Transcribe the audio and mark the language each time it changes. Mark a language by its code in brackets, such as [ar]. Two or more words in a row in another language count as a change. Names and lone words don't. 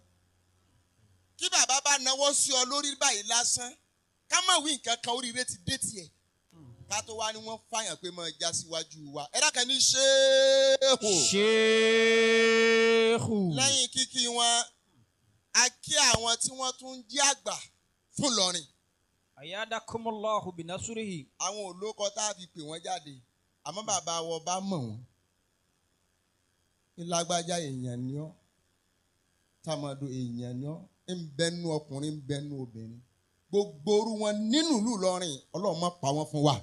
[yo] Kí bàbá bá náwó sí ọ lórí báyìí lásán ká má wí nǹkan kan oríire ti dé tiẹ̀. Ká tó wá ní wọ́n fàyàn pé máa já síwájú wa. Ẹ dákẹ́ ní ṣéèhù. [ar] شيخ. [yo] Lẹ́yìn kíkí wọn, a kí àwọn tí wọ́n tún ń jí àgbà fún Ìlọrin. [ar] أيادكم الله بنصره. [yo] Àwọn olóko tá a fi pè wọ́n jáde. Àmọ́ bàbá wọn bá mọ̀ wọ́n. Ìlágbájá èèyàn ni ọ́. Tàmọ̀dò èèyàn ni ọ́. Ń bẹnu ọkùnrin ń bẹnu obìnrin. Gbogbo orú wọn nínú ìlú Ìlọrin Ọlọ́run má pa wọ́n fún wa.